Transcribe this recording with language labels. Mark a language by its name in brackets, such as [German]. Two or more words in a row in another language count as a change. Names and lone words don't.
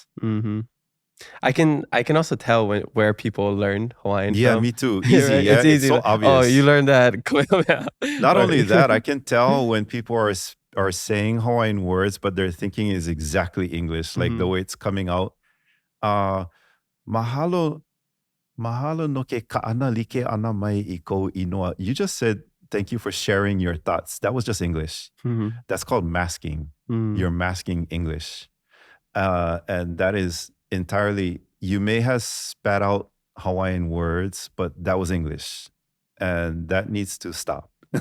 [English] I can also tell where people learn Hawaiian from. Yeah, me too. Easy. It's easy. It's so obvious. Oh, you learned that. Not only that, I can tell when people are saying Hawaiian words, but their thinking is exactly English, like the way it's coming out. [Hawaiian] Mahalo no ke ka'ana like ana mai I kou inoa. [English] You just said, thank you for sharing your thoughts. That was just English. That's called masking. You're masking English. And that is entirely, you may have spat out Hawaiian words, but that was English. And that needs to stop.